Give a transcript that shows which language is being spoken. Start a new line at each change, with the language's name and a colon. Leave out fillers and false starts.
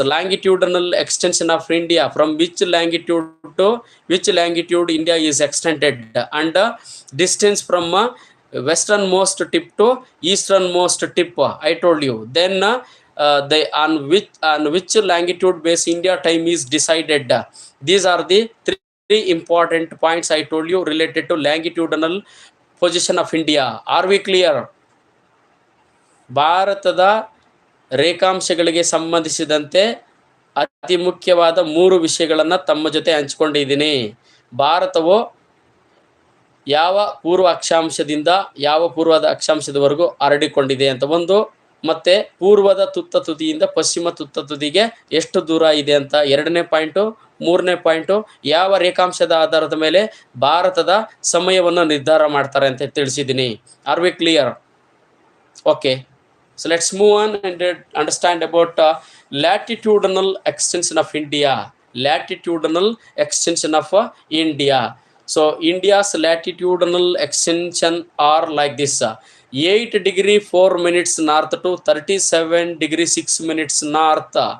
English: Longitudinal extension of India. From which longitude to which longitude India is extended, and distance from westernmost tip to easternmost tip. I told you. Then on which longitude base India time is decided. These are the 3 important points I told you related to longitudinal position of India. Are we clear?
Kannada: ಭಾರತದ ರೇಖಾಂಶಗಳಿಗೆ ಸಂಬಂಧಿಸಿದಂತೆ ಅತಿ ಮುಖ್ಯವಾದ 3 ವಿಷಯಗಳನ್ನು ತಮ್ಮ ಜೊತೆ ಹಂಚಿಕೊಂಡಿದ್ದೀನಿ. ಭಾರತವು ಯಾವ ಪೂರ್ವ ಅಕ್ಷಾಂಶದಿಂದ ಯಾವ ಪೂರ್ವದ ಅಕ್ಷಾಂಶದವರೆಗೂ ಹರಡಿಕೊಂಡಿದೆ ಅಂತ ಒಂದು, ಮತ್ತು ಪೂರ್ವದ ತುತ್ತ ತುದಿಯಿಂದ ಪಶ್ಚಿಮ ತುತ್ತ ತುದಿಗೆ ಎಷ್ಟು ದೂರ ಇದೆ ಅಂತ 2ನೇ ಪಾಯಿಂಟು. 3ನೇ ಪಾಯಿಂಟು, ಯಾವ ರೇಖಾಂಶದ ಆಧಾರದ ಮೇಲೆ ಭಾರತದ ಸಮಯವನ್ನು ನಿರ್ಧಾರ ಮಾಡ್ತಾರೆ ಅಂತ ತಿಳಿಸಿದ್ದೀನಿ.
English: Are we clear? Okay. So let's move on and understand about latitudinal extension of India. Latitudinal extension of India. So India's latitudinal extension are like this: 8 degree 4 minutes north to 37 degree 6 minutes north.